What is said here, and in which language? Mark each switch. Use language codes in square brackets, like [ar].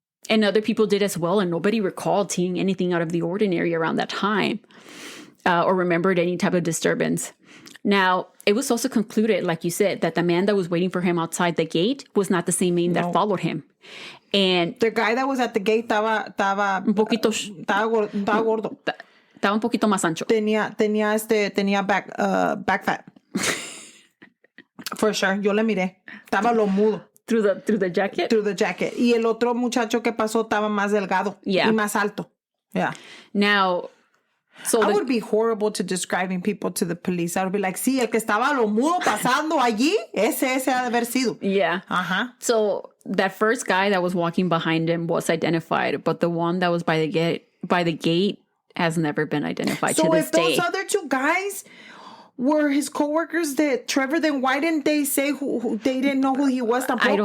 [en] And other people did as well, and nobody recalled seeing anything out of the ordinary around that time or remembered any type of disturbance. Now, it was also concluded, like you said, that the man that was waiting for him outside the gate was not the same man that followed him. And the guy that was at the gate [es] estaba gordo. Estaba un poquito más ancho. Tenía back fat. [en] For sure, [es] yo le miré. Estaba lo mudo. [en] Through the jacket? Through the jacket. [es] Y el otro muchacho que pasó estaba más delgado. [en] Yeah. [es] Y más alto. [en] Yeah. Now, I would be horrible to describing people to the police. I would be like, [es] sí, el que estaba lo mudo pasando allí, ese ha de haber sido. [en] Yeah. Uh-huh. So that first guy that was walking behind him was identified, but the one that was by the gate has never been identified to this day. So if those other two guys were his coworkers that Trevor, then why didn't they say who they didn't know who he was [es] tampoco?